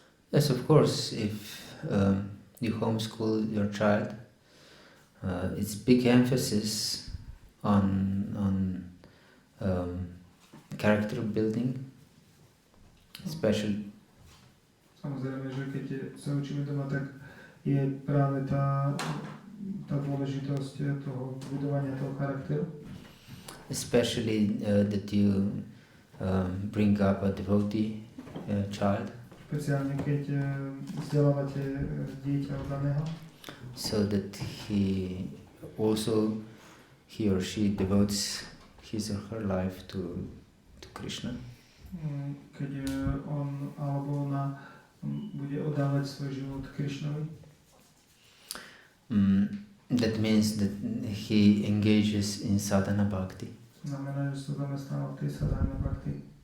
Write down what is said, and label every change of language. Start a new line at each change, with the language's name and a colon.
English: Yes, of course. If you homeschool your child, it's big emphasis on character building, especially.
Slovak: Samozrejme, že keď sa učíme doma, tak je práve tá dôležitosť toho budovania toho charakteru.
English: Especially that you bring up a devotee child.
Slovak: Speciálne keď vzdelávate dieťa oddaného.
English: So that he or she devotes his or her life to Krishna.
Slovak: Keď on alebo ona bude oddávať svoj život Krishnovi.
English: That means that he engages in sadhana bhakti.
Slovak: Znamená, že sa zamestnáva v tej sadhana bhakti.